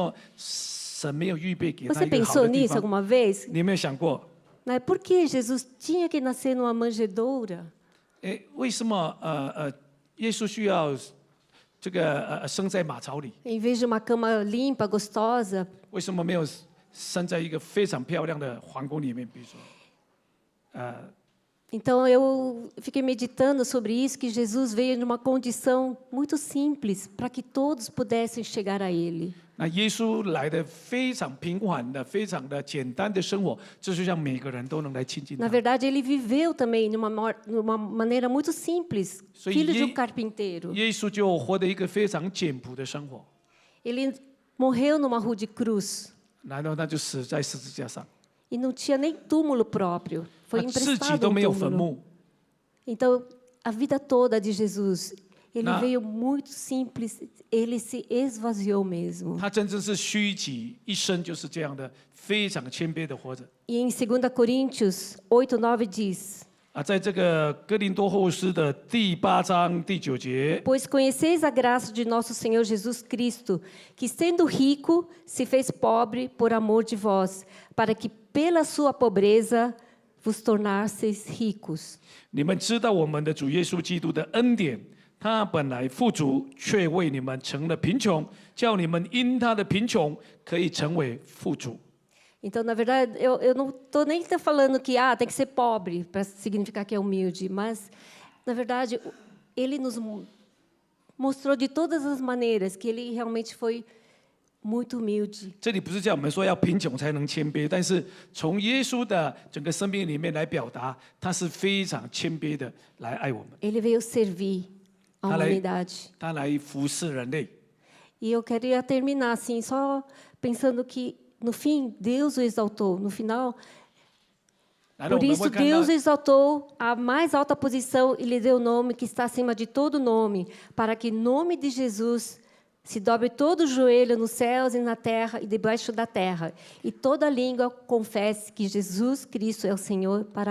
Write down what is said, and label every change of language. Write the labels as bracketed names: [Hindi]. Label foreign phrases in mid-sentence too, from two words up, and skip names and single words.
[Portuguese] Você [Chinese] 一个好 [Portuguese] pensou [Chinese] 的地 [Portuguese] nisso [Chinese] 方？ [Portuguese] alguma vez? [Chinese] 你有没有想过？ [Portuguese] Né? Por que Jesus tinha que nascer numa manjedoura? [Chinese] 为什么耶稣需要这个生在马槽里？ [Portuguese] Em vez de uma cama limpa, gostosa, [Chinese] 为什么没有生在一个非常漂亮的皇宫里面？比如说， [Portuguese] Então eu fiquei meditando sobre isso, que Jesus veio numa condição muito simples para que todos pudessem chegar a Ele. [Chinese] 那耶稣来的非常平缓的、非常的简单的生活，就是让每个人都能来亲近 [Portuguese] Na [Chinese] 他。 [Portuguese] verdade, Ele viveu também numa maneira muito simples, Isso aí, filho de um e- carpinteiro. [Chinese] 耶稣就活得一个非常简朴的生活， [Portuguese] Ele morreu numa rude cruz [Chinese] 然后他就死在十字架上， [Portuguese] e não tinha nem túmulo próprio, [Chinese] 他 [Portuguese] foi [Chinese] 自己 [Portuguese] emprestado [Chinese] 都 [Portuguese] um [Chinese] 没有坟 [Portuguese] túmulo. [Chinese] 墓。 [Portuguese] Então, a vida toda de Jesus, Ele Na- veio muito simples, Ele se esvaziou mesmo. [Chinese] 他真正是虚己，一生就是这样的，非常谦卑的活着。 [Portuguese] E em 2 Coríntios 8:9 diz: [Chinese] 在这个哥林多后书的第8章第9节， [Portuguese] Pois conheceis a graça de nosso Senhor Jesus Cristo, que sendo rico, se fez pobre por amor de vós, para que pela sua pobreza vos tornasseis ricos. [Chinese] 你们知道我们的主耶稣基督的恩典，他本来富足，却为你们成了贫穷，叫你们因他的贫穷可以成为富足。 [Portuguese] Então, na verdade, eu não estou nem falando que tem que ser pobre para significar que é humilde, mas, na verdade, Ele nos mostrou de todas as maneiras que Ele realmente foi muito humilde. [Chinese] 这里不是叫我们说要贫穷才能谦卑，但是从耶稣的整个生命里面来表达，他是非常谦卑的来爱我们， [Portuguese] Ele veio servir a Além- humanidade. [Chinese] 他来服侍人类。 [Portuguese] E eu queria terminar assim, só pensando que no fim Deus o exaltou. No final, [Chinese] 来了，我 [Portuguese] por [Chinese] 们 [Portuguese] isso [Chinese] 会看到 [Portuguese] Deus o exaltou à mais alta posição e lhe deu o nome que está acima de todo nome, para que em nome de Jesus se dobre todo o joelho nos céus e na terra e debaixo da terra, e toda língua confesse que Jesus Cristo é o Senhor, para a